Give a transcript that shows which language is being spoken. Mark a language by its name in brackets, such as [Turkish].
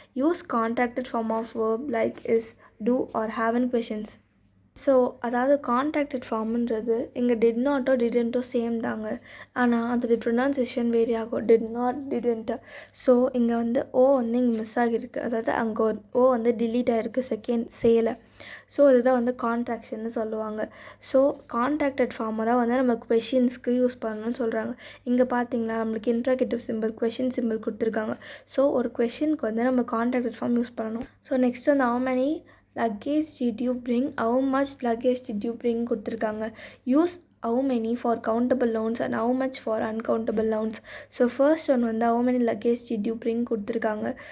[English] Use contracted form of verb like is, do or haveன்னு questions. [Tamil] So அதாவது contracted ஃபார்முன்றது இங்கே did NATO டிடென்ட்டோ same தாங்க. ஆனால் அதோடைய ப்ரொனவுன்சியேஷன் வேரி ஆகும். Did not, டிடென்ட்டு. ஸோ இங்கே வந்து ஓ வந்து இங்கே மிஸ் ஆகிருக்கு. அதாவது அங்கே ஒரு ஓ வந்து டிலீட் ஆகிருக்கு செகண்ட் சேல. ஸோ இதுதான் வந்து கான்ட்ராக்ஷன்னு சொல்லுவாங்க. ஸோ கான்ட்ராக்டட் ஃபார்மை தான் வந்து நம்ம கொஷின்ஸ்க்கு யூஸ் பண்ணணும்னு சொல்கிறாங்க. இங்கே பார்த்தீங்களா நம்மளுக்கு இன்ட்ராகேட்டிவ் சிம்பிள் கொஷின் சிம்பிள் கொடுத்துருக்காங்க. ஸோ ஒரு கொஷினுக்கு வந்து நம்ம கான்ட்ராக்டட் ஃபார்ம் யூஸ் பண்ணணும். [English] So next வந்து how many luggage did you bring, how much luggage did you bring கொடுத்துருக்காங்க. Use how many for countable nouns and how much for uncountable nouns. So first one வந்து how many luggage did you bring கொடுத்துருக்காங்க.